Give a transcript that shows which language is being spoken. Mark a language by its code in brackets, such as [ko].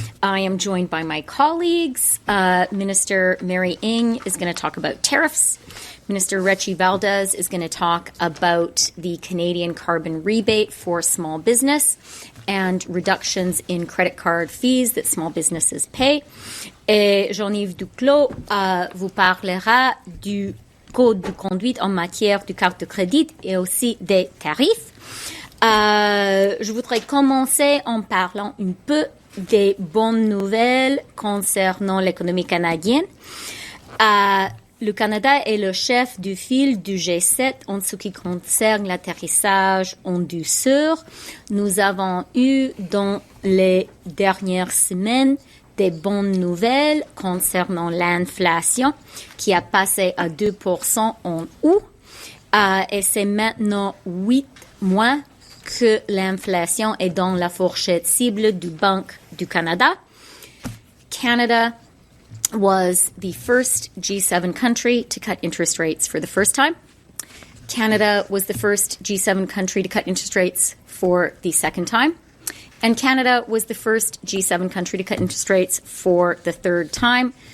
[en] I am joined by my colleagues. Minister Mary Ng is going to talk about tariffs. Minister Rechie Valdez is going to talk about the Canadian carbon rebate for small business and reductions in credit card fees that small businesses pay. [fr] Et Jean-Yves Duclos vous parlera du code de conduite en matière de carte de crédit et aussi des tarifs. Je voudrais commencer en parlant un peu des bonnes nouvelles concernant l'économie canadienne. Le Canada est le chef du file du G7 en ce qui concerne l'atterrissage en douceur. Nous avons eu dans les dernières semaines des bonnes nouvelles concernant l'inflation qui a passé à 2% en août. Et c'est maintenant 8 mois que l'inflation est dans la fourchette cible du Banque du Canada. [en] Canada was the first G7 country to cut interest rates for the first time. Canada was the first G7 country to cut interest rates for the second time. And Canada was the first G7 country to cut interest rates for the third time.